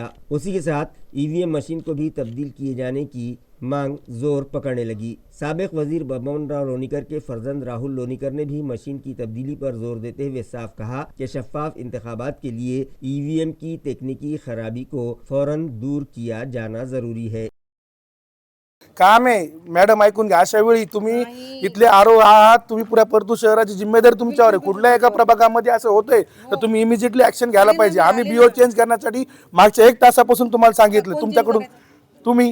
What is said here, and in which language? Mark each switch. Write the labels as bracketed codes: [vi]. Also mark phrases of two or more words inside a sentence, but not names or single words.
[ur] اسی کے ساتھ EVM مشین کو بھی تبدیل کیے جانے کی مانگ زور پکڑنے لگی۔ سابق وزیر ببن راؤ لونیکر کے فرزند راہل لونیکر نے بھی مشین کی تبدیلی پر زور دیتے ہوئے صاف کہا کہ شفاف انتخابات کے لیے EVM کی تکنیکی خرابی کو فوراً دور کیا جانا ضروری ہے۔ [mr] काम आहे मॅडम, ऐकून घ्या. अशा वेळी तुम्ही इथले आरो आहात, तुम्ही पुऱ्या परतूर शहराची जिम्मेदारी तुमच्यावर आहे. कुठल्या एका प्रभागामध्ये असं होतंय तर तुम्ही [en] immediately action [mr] घ्यायला पाहिजे. आम्ही बीओ चेंज करण्यासाठी मागच्या 1 तासापासून तुम्हाला सांगितलं. तुमच्याकडून तुम्ही